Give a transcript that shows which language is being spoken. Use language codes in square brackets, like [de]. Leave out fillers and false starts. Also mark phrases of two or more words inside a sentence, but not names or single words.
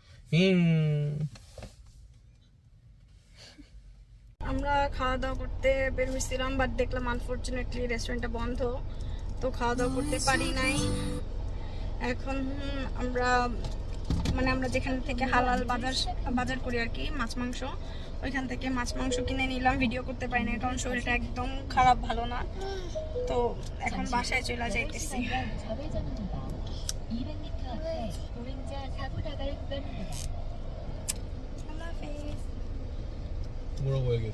[bn] আমরা খাওয়া দাওয়া করতে বের হয়েছিলাম, বাট দেখলাম আনফরচুনেটলি রেস্টুরেন্টটা বন্ধ, তো খাওয়া দাওয়া করতে পারি নাই। এখন আমরা যেখান থেকে হালাল বাজার করি আর কি, মাছ মাংস, ওইখান থেকে মাছ মাংস কিনে নিলাম। ভিডিও করতে পারি না কারণ শরীরটা একদম খারাপ, ভালো না। তো এখন বাসায় চলে যাইতেছি। [ko] 좌회전입니다. 200m 앞에 보행자 사고 나갈 구간입니다. 뭐라고 얘기했어?